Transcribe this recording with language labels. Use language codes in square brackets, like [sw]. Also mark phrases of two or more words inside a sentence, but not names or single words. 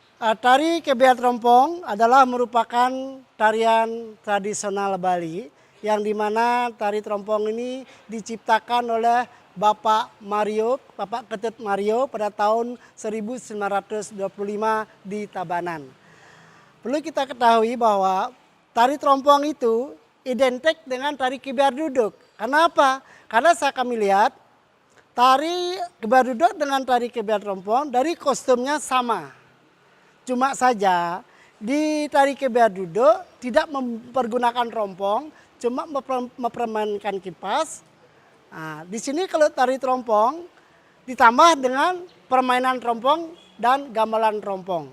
[id] Tari Kebiar Trompong adalah merupakan tarian tradisional Bali yang dimana tari trompong ini diciptakan oleh Bapak Mario, Bapak Ketut Mario pada tahun 1925 di Tabanan. Perlu kita ketahui bahwa tari trompong itu identik dengan tari Kebiar duduk. Kenapa? Karena kami lihat tari Kebiar duduk dengan tari Kebiar trompong dari kostumnya sama. Cuma saja di tari Kebiar duduk tidak mempergunakan rompong, cuma mempermainkan kipas. Nah, di sini kalau tari trompong ditambah dengan permainan trompong dan gamelan trompong.